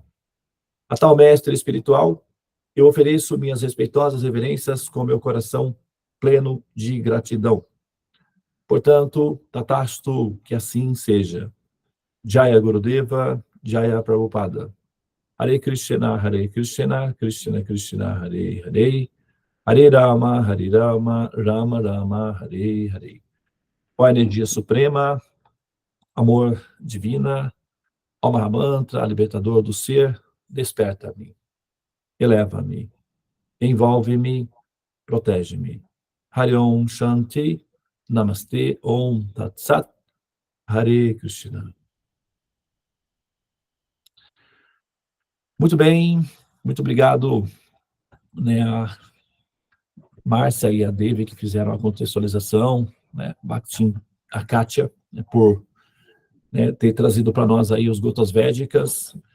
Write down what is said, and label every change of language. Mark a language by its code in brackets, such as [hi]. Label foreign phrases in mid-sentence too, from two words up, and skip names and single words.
[pt] A tal mestre espiritual, eu ofereço minhas respeitosas reverências com meu coração pleno de gratidão. Portanto, Tatastu, que assim seja. [sa] Jaya Gurudeva, Jaya Prabhupada. Hare Krishna, Krishna Krishna, Hare Hare, Hare Rama, Rama Rama, Hare Hare. [pt] Ó energia suprema, amor divina, ó Mahamantra, libertador do ser, desperta-me, eleva-me, envolve-me, protege-me. [sa] Hare Om Shanti, Namaste, Om Tat Sat, Hare Krishna. [pt] Muito bem, muito obrigado, né, a Márcia e a Devi, que fizeram a contextualização, né, Bhaktin, a Kátia, né, por, né, ter trazido para nós aí os Gotas Védicas.